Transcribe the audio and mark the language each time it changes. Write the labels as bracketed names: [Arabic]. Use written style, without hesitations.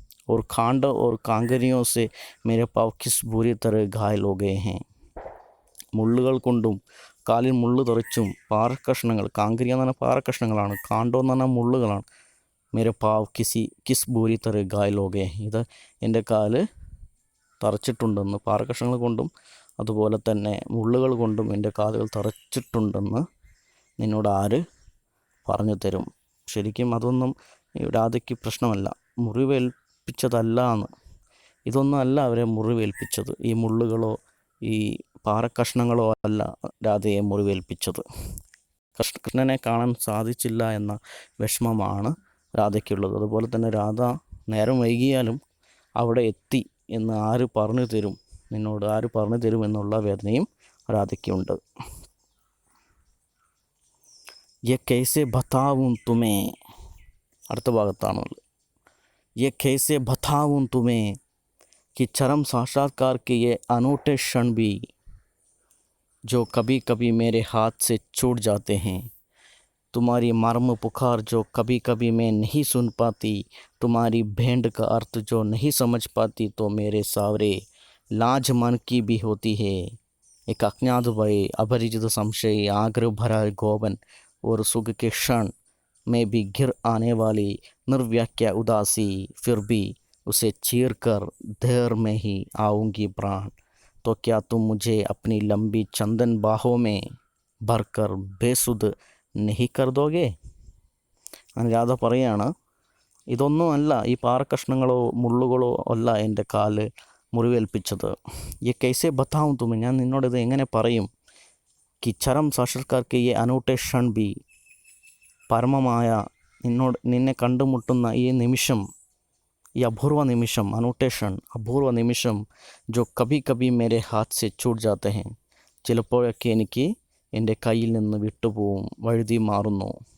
[Hindi] और खांड और कांगरियों से मेरे पाँव किस बुरी तरह घायल हो गए हैं. [Malayalam] മുള്ളുകൾ കൊണ്ടും കാലിൽ മുള്ളു തെറിച്ചും പാറക്കഷ്ണങ്ങൾ, കാങ്കരിയ എന്ന് പറഞ്ഞാൽ പാറക്കഷ്ണങ്ങളാണ്, കാണ്ടോ എന്ന് പറഞ്ഞാൽ മുള്ളുകളാണ്. [Hindi] മേരെ പാവ് കിസ് ബൂരി തറ ഗായലോകെ, [Malayalam] ഇത് എൻ്റെ കാല് തറച്ചിട്ടുണ്ടെന്ന്, പാറക്കഷ്ണങ്ങൾ കൊണ്ടും അതുപോലെ തന്നെ മുള്ളുകൾ കൊണ്ടും എൻ്റെ കാലുകൾ തറച്ചിട്ടുണ്ടെന്ന് നിന്നോട് ആര് പറഞ്ഞു തരും. ശരിക്കും അതൊന്നും രാധയ്ക്ക് പ്രശ്നമല്ല, മുറിവേൽപ്പിച്ചതല്ല എന്ന്. ഇതൊന്നും അല്ല അവരെ മുറിവേൽപ്പിച്ചത്. ഈ മുള്ളുകളോ ഈ പാറക്കഷ്ണങ്ങളോ അല്ല രാധയെ മുറിവേൽപ്പിച്ചത്. കൃഷ്ണനെ കാണാൻ സാധിച്ചില്ല എന്ന വിഷമമാണ് രാധയ്ക്കുള്ളത്. അതുപോലെ തന്നെ രാധ നേരം വൈകിയാലും അവിടെ എത്തി എന്ന് ആര് പറഞ്ഞു തരും, നിന്നോട് ആര് പറഞ്ഞു തരും എന്നുള്ള വേദനയും രാധയ്ക്കുണ്ട്. [Hindi] യെ കൈസെ ബതാവും തുമേ, [Malayalam] അടുത്ത ഭാഗത്താണുള്ളത്. [Hindi] യെ കൈസെ ബതാവും തുമേ कि चरम साक्षात्कार के ये अनूठे क्षण भी जो कभी कभी मेरे हाथ से छूट जाते हैं. तुम्हारी मर्म पुकार जो कभी कभी मैं नहीं सुन पाती, तुम्हारी भेंट का अर्थ जो नहीं समझ पाती, तो मेरे सावरे लाज मन की भी होती है. एक अज्ञात भय, अपरिचित संशय, आग्रह भरा गोपन और सुख के क्षण में भी घिर आने वाली निर्व्याख्या उदासी, फिर भी उसे चीर कर देर में ही आऊँगी प्राण. तो क्या तुम मुझे अपनी लंबी चंदन बाहों में भरकर बेसुध नहीं कर दोगे. [Malayalam] രാധ പറയാണ്, ഇതൊന്നും അല്ല, ഈ പാറക്കഷ്ണങ്ങളോ മുള്ളുകളോ അല്ല എൻ്റെ കാല് മുറിവേൽപ്പിച്ചത്. [Hindi] ഈ കൈസെ ബത്താവും തുമ്മ, [Malayalam] ഞാൻ നിന്നോടിത് എങ്ങനെ പറയും. [Hindi] कि चरम साक्षात्कार के ये अनूठे क्षण भी, [Malayalam] പരമമായ നിന്നെ കണ്ടുമുട്ടുന്ന ഈ നിമിഷം, ഈ അപൂർവ നിമിഷം, അനൂठे क्षण, അപൂർവ നിമിഷം, [Hindi] जो कभी कभी मेरे हाथ से छूट जाते हैं, [Malayalam] ചിലപ്പോഴൊക്കെ എനിക്ക് എൻ്റെ കയ്യിൽ നിന്ന് വിട്ടുപോകും, വഴുതി മാറുന്നു.